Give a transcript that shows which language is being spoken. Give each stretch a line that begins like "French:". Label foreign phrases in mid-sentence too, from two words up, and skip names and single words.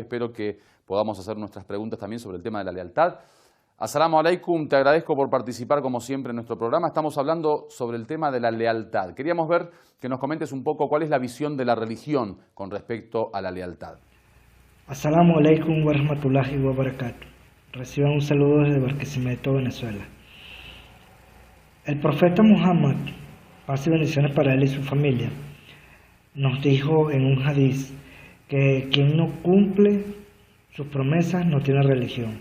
Spanish: Espero que podamos hacer nuestras preguntas también sobre el tema de la lealtad.
Arabic: السلام عليكم,
Spanish: te agradezco por participar como siempre en nuestro programa. Estamos hablando sobre el tema de la lealtad. Queríamos ver que nos comentes un poco cuál es la visión de la religión con respecto a la lealtad.
Arabic: السلام عليكم ورحمة الله وبركاته.
Spanish: Reciban un saludo desde Barquisimeto, Venezuela. El profeta Muhammad, paz y bendiciones para él y su familia, nos dijo en un hadiz que quien no cumple sus promesas no tiene religión.